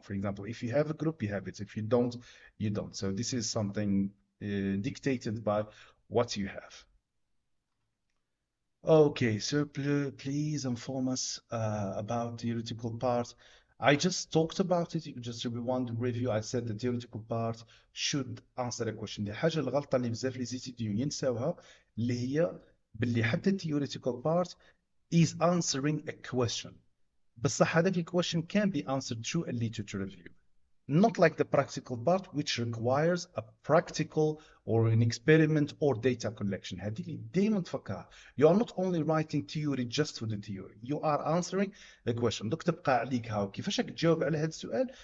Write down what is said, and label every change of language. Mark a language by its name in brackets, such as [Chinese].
[English] For example, if you have a group, you have it. If you don't, you don't. So this is something dictated by what you have. Okay, so please inform us about the theoretical part. I just talked about it. Just to rewind the review, I said the theoretical part should answer a question. [Arabic] دي حاجة الغلطة اللي بزاف اللي زيتيديو ينساوها اللي هي باللي حتى [English] theoretical part is answering a question. [Arabic] بصح هذاك [English] question can be answered through a literature review. Not like the practical part, which requires a practical or an experiment or data collection. [Arabic] هذه اللي دايما تفكرها. [English] You are not only writing theory just for the theory. You are answering a question. [Arabic] دوك تبقى عليك هاو كيفاش راك تجاوب على هذا السؤال.